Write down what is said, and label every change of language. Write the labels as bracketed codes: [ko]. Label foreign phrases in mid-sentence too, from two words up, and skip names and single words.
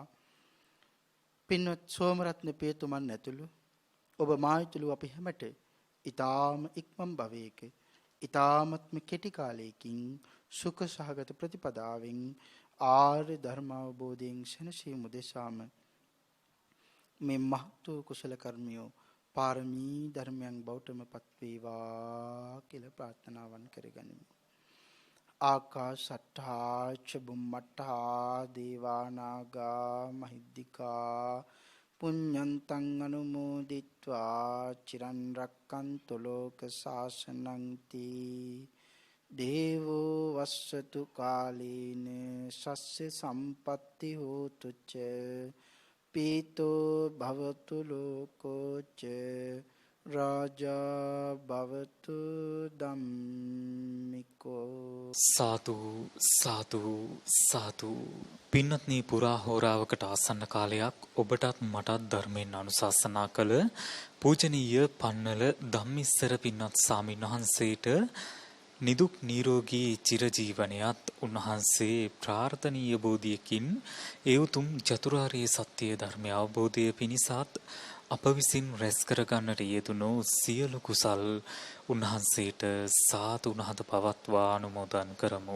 [si] පින්වත් සෝමරත්න පියතුමන් ඇතුළු ඔබ මායිතුළු අපි හැමට ඊ타ම ඉක්මන් භවයක ඊ타මත්ම කෙටි කාලයකින් සුඛ සහගත ප්‍රතිපදාවෙන් ආර්ය ධර්ම අවබෝධයෙන් සැනසීම උදෙසාම මේ මහත් කුසල කර්මියෝ පාරමී ධර්මයන් බෞතම පත් වේවා කියලා ප්‍රාර්ථනාවන් කරගනිමු. [pi] ආකාශට්ඨා ච බුම්මට්ඨා දේවා නාග මහිද්దికා පුඤ්ඤන්තං අනුමෝදිත්වා චිරන් රැක්කන්තු ලෝක සාසනං තී දේවෝ වස්සතු කාලේන සස්්‍ය සම්පත්ති හෝතු ච පීතෝ භවතු ලෝකෝ ච රාජා භවතු ධම්මිකෝ. [si] සාදු සාදු සාදු. පින්වත්නි, පුරා හෝරාවකට ආසන්න කාලයක් ඔබටත් මටත් ධර්මයෙන් අනුශාසනා කළ පූජනීය පන්නල ධම්මිස්සර පින්වත් ස්වාමීන් වහන්සේට නිදුක් නිරෝගී චිරජීවනයත් උන්වහන්සේ ප්‍රාර්ථනීය බෝධියකින් ඒ උතුම් චතුරාර්ය සත්‍ය ධර්මය අවබෝධය පිණිසත් අප විසින් රැස් කරගන්නට යෙදුණු සියලු කුසල් උන්වහන්සේට සාදු නහද පවත්වා අනුමෝදන් කරමු.